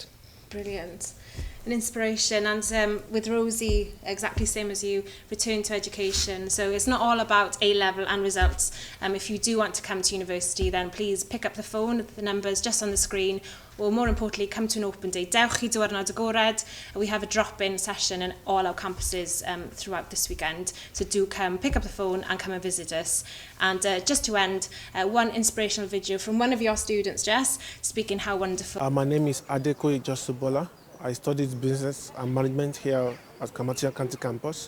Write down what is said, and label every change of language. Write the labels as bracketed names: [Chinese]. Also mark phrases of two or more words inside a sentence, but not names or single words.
[English] Brilliant. An inspiration, and with Rosie, exactly same as you, return to education. So it's not all about A-level and results. If you do want to come to university, then please pick up the phone, the numbers just on the screen, or more importantly, come to an open day. [Welsh] Dewch I diwrnod agored. [English] We have a drop-in session in all our campuses throughout this weekend. So do come, pick up the phone and come and visit us. And just to end, one inspirational video from one of your students, Jess, speaking how wonderful. My name is Adekoye Josubola. I studied business and management here at Carmarthen County Campus.